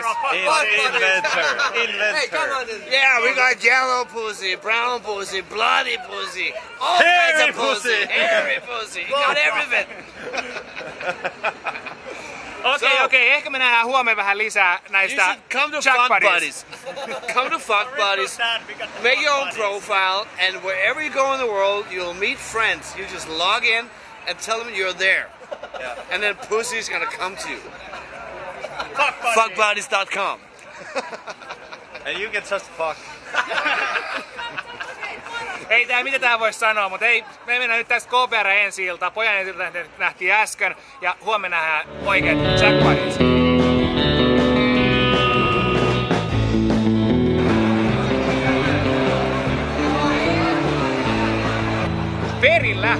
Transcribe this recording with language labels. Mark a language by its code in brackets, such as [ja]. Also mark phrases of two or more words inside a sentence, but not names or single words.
[en] Inventor. Hey, come on. Yeah, we got yellow pussy, brown pussy, bloody pussy, all kinds of pussy, hairy pussy. You got everything. [fi] Okei, ehkä me nähdään huomenna vähän lisää näistä [en] come to Jack Fuck Buddies. Come to Fuck Buddies. Make your own profile, and wherever you go in the world, you'll meet friends. You just log in and tell them you're there. Yeah. And then pussy's gonna come to you. Fuckbuddies.com. And you get just fuck. [fi] Ei tää mitä tähän voi sanoa, mutta ei, me mennään nyt tästä KPR ensi-iltaan. Pojan ensi-ilta nähtiin äsken ja huomenna nähdään oikeat jackpotit. Perillä.